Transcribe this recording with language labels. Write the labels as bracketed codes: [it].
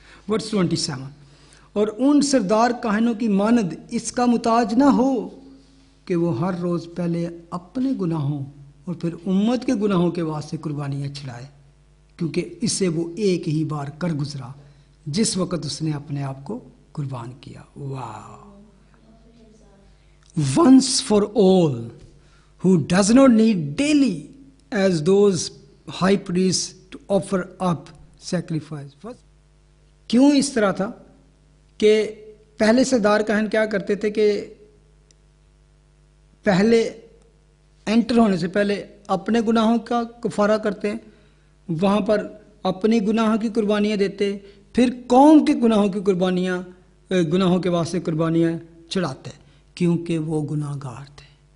[ur] ورس 27 اور ان سردار کاہنوں کی مانند اس کا محتاج نہ ہو کہ وہ ہر روز پہلے اپنے گناہوں اور پھر امت کے گناہوں کے واسطے قربانیاں چڑھائے، کیونکہ اس سے وہ ایک ہی بار کر گزرا جس وقت اس نے اپنے آپ کو قربان کیا. واہ! [en] once for all, who does not need daily as those high priests to offer up sacrifice. [ur] کیوں اس طرح تھا کہ پہلے سردار کاہن کیا کرتے تھے کہ پہلے انٹر ہونے سے پہلے اپنے گناہوں کا کفارہ کرتے، وہاں پر اپنی گناہوں کی قربانیاں دیتے، پھر قوم کے گناہوں کی قربانیاں، گناہوں کے واسطے قربانیاں چڑھاتے، کیونکہ وہ گناہ گار تھے.